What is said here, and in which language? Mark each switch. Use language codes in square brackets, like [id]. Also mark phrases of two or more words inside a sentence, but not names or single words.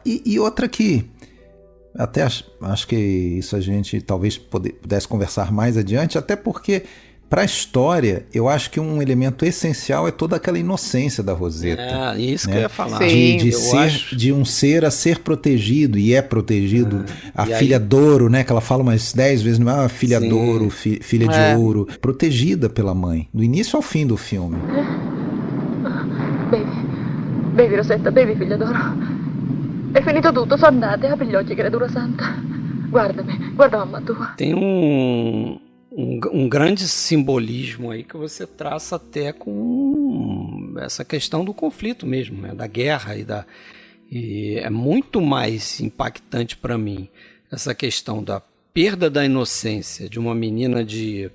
[pt] E outra que até acho que isso a gente talvez pudesse conversar mais adiante, até porque Para a história, eu acho que um elemento essencial é toda aquela inocência da Rosetta. É, isso, né? Que eu ia falar. De um ser a ser protegido, e é protegido. A filha Douro, né? Que ela fala umas 10 vezes, não é uma filha Douro, filha de ouro. Protegida pela mãe, do início ao fim do filme. [it] Bevi, Rosetta, bevi, figlia d'oro. È finito tutto, sono andate, apri gli occhi, creatura santa. Guardami, guarda mamma tua. [pt] Tem um grande simbolismo aí que você traça até com essa questão do conflito mesmo, né? Da guerra e é muito mais impactante para mim essa questão da perda da inocência de uma menina de